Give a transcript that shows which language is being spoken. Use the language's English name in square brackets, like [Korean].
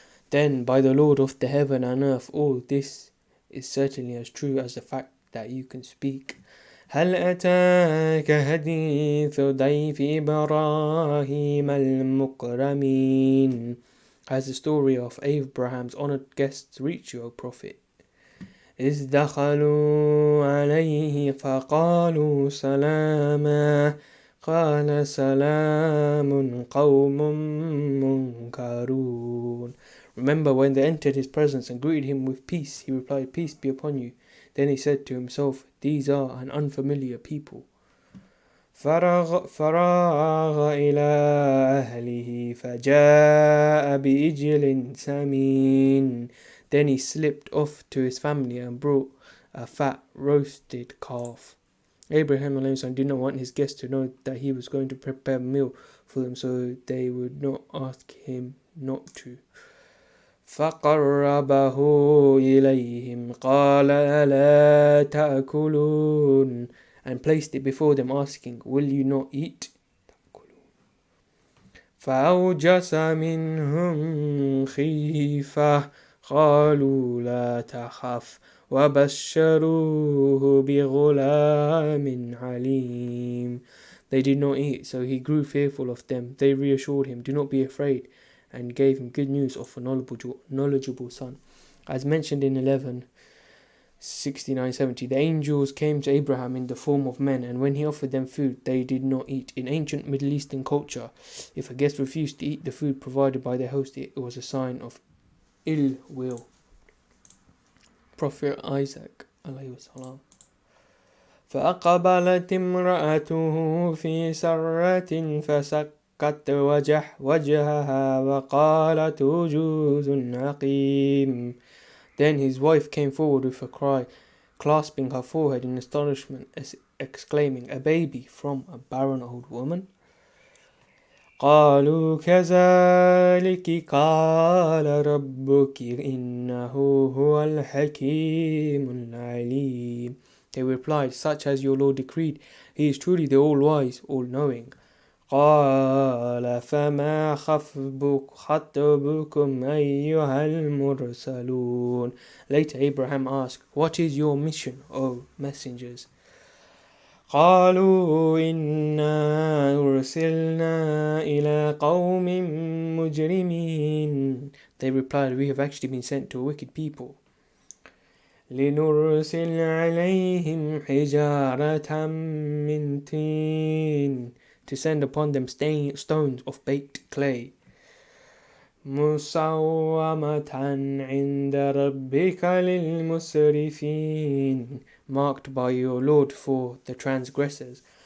[English] Then by the Lord of the heaven and earth, all this is certainly as true as the fact that you can speak. [Arabic] هل أتاك حديث ضيف إبراهيم المكرمين. [English] Has the story of Abraham's honored guests reached you, O Prophet? [Arabic] إذ دخلوا عليه فقالوا سلاما قال سلام قوم منكرون. [English] Remember when they entered his presence and greeted him with peace, he replied, "Peace be upon you." Then he said to himself, "These are an unfamiliar people." [Arabic] فراغ إلى أهله فجاء بإجل سمين. [English] Then he slipped off to his family and brought a fat roasted calf. Abraham did not want his guests to know that he was going to prepare a meal for them, so they would not ask him not to. [Arabic] فقربه إليهم قال ألا تأكلون. [English] And placed it before them, asking, "Will you not eat?" [Arabic] فأوجس منهم خيفة قالوا لا تخف وبشروه بغلام عليم. [English] They did not eat, so he grew fearful of them. They reassured him, "Do not be afraid," and gave him good news of a knowledgeable son. As mentioned in 11:69-70, the angels came to Abraham in the form of men, and when he offered them food, they did not eat. In ancient Middle Eastern culture, if a guest refused to eat the food provided by their host, it was a sign of ill will. Prophet Isaac alayhi salam. [Arabic] فأقبلت امرأته في سرة فسكت وجهها وقالت عجوز عقيم. [English] Then his wife came forward with a cry, clasping her forehead in astonishment, exclaiming, "A baby from a barren old woman?" [Arabic] قالوا كذلك قال ربك إنه هو الحكيم العليم. [English] They replied, "Such as your Lord decreed, he is truly the all-wise, all-knowing." [Arabic] قال فما خطبكم أيها المرسلون. [English] Later Abraham asked, "What is your mission, O messengers?" [Arabic] قالوا إنا أرسلنا إلى قوم مجرمين. [English] They replied, "We have actually been sent to a wicked people. [Arabic] لنرسل عليهم حجارة من طين. [English] To send upon them stones of baked clay. [Arabic] مُّسَوَّمَةً عِندَ رَبِّكَ لِلْمُسْرِفِينَ, [English] marked by your Lord for the transgressors.